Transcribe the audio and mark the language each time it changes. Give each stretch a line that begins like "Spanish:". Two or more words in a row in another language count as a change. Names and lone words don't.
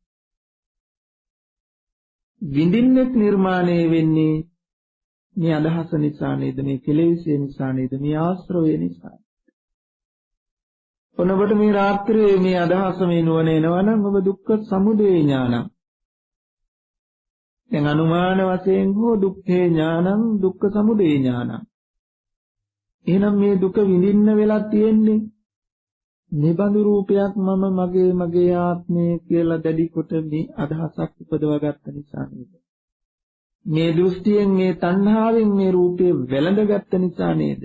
Sinhala: විඳින්නෙත් නිර්මාණය වෙන්නේ මේ අදහස නිසා නේද? මේ කෙලෙස්ය නිසා නේද? මේ ආශ්‍රවය නිසා. ඔනකොට මේ රාත්‍රියේ මේ අදහස මේ නුවණ එනවනම් ඔබ
Pali: දුක්ඛ සමුදය ඥානං.
Sinhala: දැන් අනුමාන වශයෙන් හෝ
Pali: දුක්ඛේ ඥානං දුක්ඛ සමුදය ඥානං.
Sinhala: එහෙනම් මේ දුක විඳින්න වෙලා තියෙන්නේ නිබඳු රූපයක් මම මගේ ආත්මය කියලා දැඩි කොට මේ අදහසක් උපදවා ගත්ත නිසා නේද? මේ දෘෂ්ටියෙන් මේ තණ්හාවෙන් මේ රූපේ වැළඳගත්ත නිසා නේද?